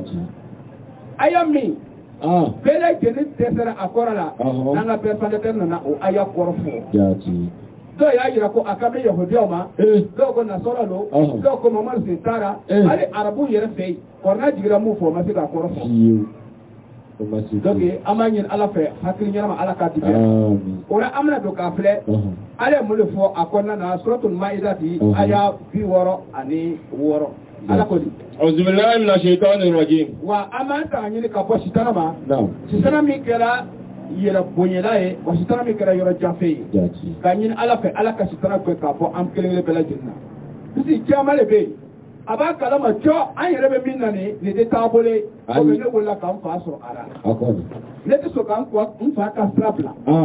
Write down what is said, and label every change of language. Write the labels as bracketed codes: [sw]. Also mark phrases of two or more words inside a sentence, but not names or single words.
[bm] aya min bɛɛ lajɛlen dɛsɛra a kɔrɔ la an ka bɛɛ nana o aya kɔrɔ fɔ dɔw y'a jira ko a ka bɛ yahudiyaw ma dɔw ko nasɔrɔ lo dɔw ko mamadu sen taara hali arabu yɛrɛ fɛ yen kɔrɔna jigira mun fɔ o ma se k'a kɔrɔ fɔ donc an b'a ɲini ala fɛ hakili ɲɛnama ala k'a tigɛ o la an bɛna don k'a filɛ ala ye mun de fɔ a kɔnɔna na suratul Maïdati aya 66 ala ko di [ar] أعوذ بالله من الشيطان الرجيم [bm] wa an b'an ta ɲini ka bɔ sitana ma sitana min kɛra yɛrɛ bonyela ye wa sitana min kɛra yɔrɔ janfɛ ye k'a ɲini ala fɛ ala ka sitana gɛn k'a bɔ an kelen-kelen bɛɛ lajɛlen na bisi caman de bɛ yen a b'a kalama cɔ an yɛrɛ bɛ min na nin tɛ taabolo ye o bɛ ne wolola k'an fa sɔrɔ a la ne tɛ sɔn k'an fa ka sira bila